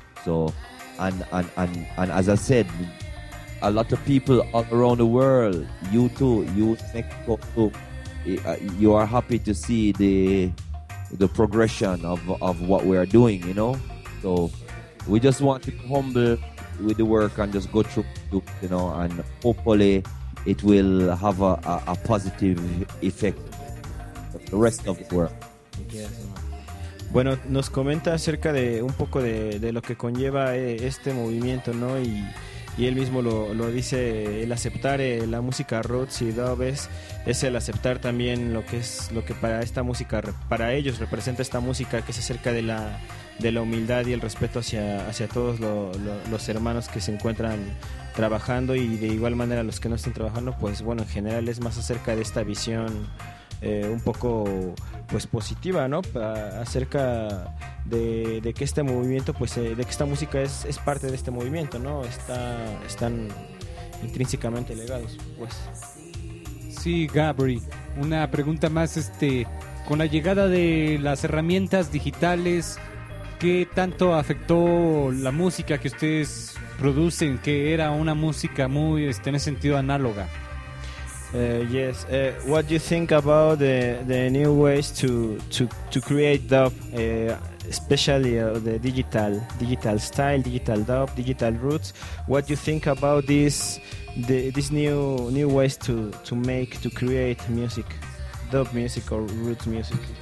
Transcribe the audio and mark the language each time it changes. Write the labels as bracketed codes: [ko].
[en] So and as I said, a lot of people all around the world, you too, you Mexico too, you are happy to see the progression of what we are doing, you know. So we just want to be humble with the work and just go through, you know, and hopefully it will have a positive effect on the rest of the world. [es] Bueno, nos comenta acerca de un poco de lo que conlleva este movimiento, ¿no? Y él mismo lo dice, el aceptar la música roots y dub es el aceptar también lo que es lo que para esta música, para ellos representa esta música, que es acerca de la humildad y el respeto hacia todos los hermanos que se encuentran trabajando, y de igual manera los que no estén trabajando, pues bueno, en general es más acerca de esta visión un poco pues positiva, ¿no? Acerca de que este movimiento, pues de que esta música es parte de este movimiento, ¿no? Están intrínsecamente ligados, pues. Sí, Gabri, una pregunta más, con la llegada de las herramientas digitales, ¿qué tanto afectó la música que ustedes producen, que era una música muy, en ese sentido, análoga? [en] Yes. What do you think about the new ways to create dub, especially the digital style, digital dub, digital roots? What do you think about this new ways to create music, dub music or roots music?